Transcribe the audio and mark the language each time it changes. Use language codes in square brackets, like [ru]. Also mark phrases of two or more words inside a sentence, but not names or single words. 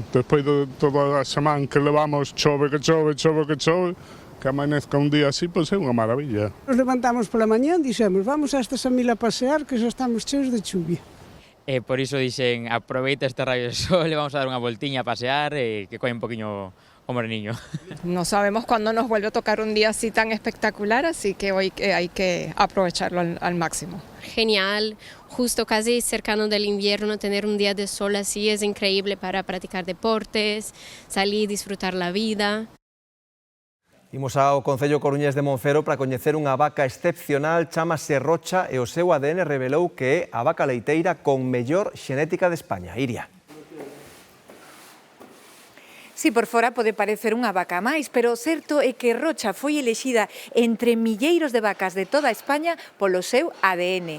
[gl] Despois de toda a semana que levamos chove, que amanezca un día así, pois é unha maravilla. Nos levantamos pola mañá e dixemos, vamos a esta Samil a pasear, que xa estamos cheos de chuvia. E por iso dixen, aproveita este rayo de sol, vamos a dar unha voltiña a pasear e que coe un poquinho o moreniño. [es] No sabemos cuándo nos vuelve a tocar un día así tan espectacular, así que hoy hay que aprovecharlo al máximo. Genial, justo casi cercano del invierno, tener un día de sol así es increíble para practicar deportes, salir, disfrutar la vida. [gl] Imos ao Concello Coruñés de Monfero para coñecer unha vaca excepcional, chámase Rocha e o seu ADN revelou que é a vaca leiteira con mellor xenética de España. Iria. Si por fora pode parecer unha vaca máis, pero o certo é que Rocha foi elexida entre milleiros de vacas de toda España polo seu ADN.